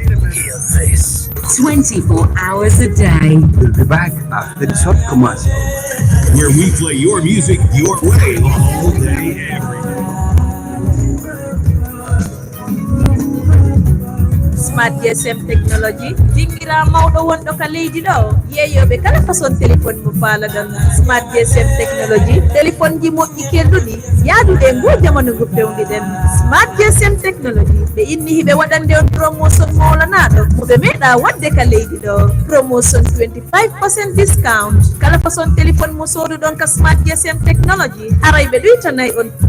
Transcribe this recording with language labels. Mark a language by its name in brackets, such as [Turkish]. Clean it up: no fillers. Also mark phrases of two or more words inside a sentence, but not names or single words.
[English] Hear this. 24 hours a day. We'll be back after the short commercial, where we play your music your way all day, every day. [Fula] Smart GSM technology dingira mawɗo wonɗo ka leydi ɗo yeeyoɓe kala [French] façon téléphone [Fula] mo faalaɗon. Smart GSM technology téléphone ji moƴƴi kelduɗi yaaduɗe ngo jamanu ngo pewniɗen. Smart GSM technology ɓe inni hiɓe waɗande on promotion mawlanaɗo mo ɓe meeɗa wadde ka leydi ɗo. [English] Promotion 25% discount [Fula] kala [French] façon téléphone [Fula] mo soduɗon ka Smart GSM technology haray ɓe ɗuytanay on.